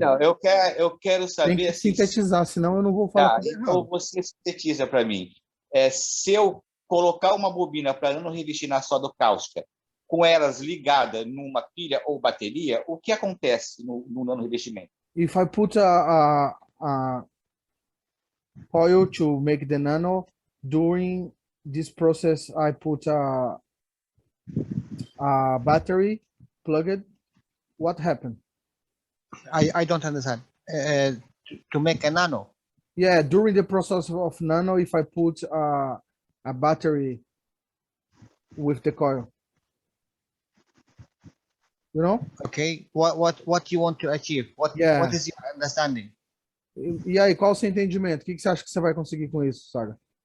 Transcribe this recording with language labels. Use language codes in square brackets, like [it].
[pt] Não, eu quero saber... Tem que assim, sintetizar, senão eu não vou falar tudo então errado. você sintetiza para mim. Se eu colocar uma bobina para não revestir na soda cáustica, com elas ligadas numa pilha ou bateria, o que acontece no nano revestimento? [en] If I put a coil to make the nano, during this process, I put a battery plugged. What happened? I don't understand. To make a nano. Yeah, during the process of nano, if I put a battery with the coil, you know? Okay. What you want to achieve? What is your understanding? [pt] E aí, qual o seu entendimento? O que você acha que você vai conseguir com isso, Saga?